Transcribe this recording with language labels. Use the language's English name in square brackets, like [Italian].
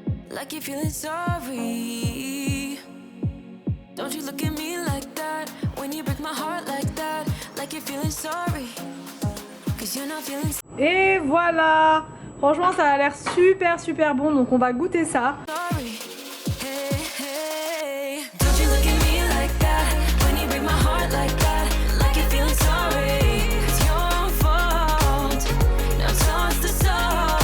[English] Like you're feeling sorry. Don't you look at me like that when you break my heart like that. Like you're feeling sorry. Cause you're not feeling. [French] Et voilà. Franchement ça a l'air super bon, donc on va goûter ça. [English] Sorry. Hey, hey. Don't you look at me like that when you break my heart like that. Like you're feeling sorry. It's your fault. Now toss the sorry.